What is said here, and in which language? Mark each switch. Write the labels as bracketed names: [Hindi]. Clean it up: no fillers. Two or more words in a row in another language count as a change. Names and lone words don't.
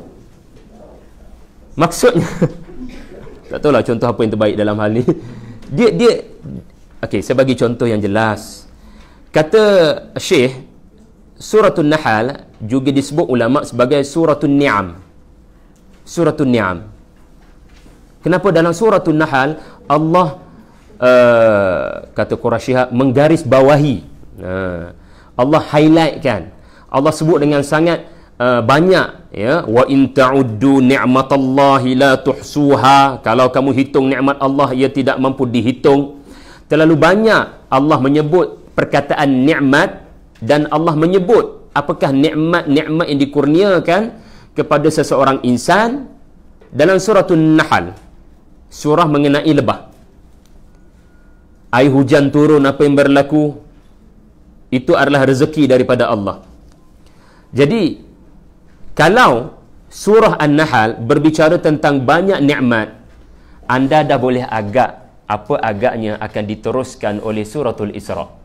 [Malay] Maksudnya tak tahulah contoh apa yang terbaik dalam hal ni. Dia okey, saya bagi contoh yang jelas. Kata Syekh, suratul Nahl juga disebut ulama sebagai suratul Ni'am. Suratul Ni'am. Kenapa dalam Suratul Nahl Allah kata Quraisy menggaris bawahi, Allah highlightkan, Allah sebut dengan sangat banyak, [Arabic] ya, وإن تعدوا نعمة الله لا تحصوها, [Malay] kalau kamu hitung nikmat Allah ia tidak mampu dihitung. Terlalu banyak Allah menyebut perkataan nikmat, dan Allah menyebut apakah nikmat-nikmat yang dikurniakan kepada seseorang insan dalam Suratul Nahl, surah mengenai lebah. Air hujan turun, apa yang berlaku, itu adalah rezeki daripada Allah. Jadi kalau surah An-Nahl berbicara tentang banyak nikmat, anda dah boleh agak apa agaknya akan diteruskan oleh Suratul Isra.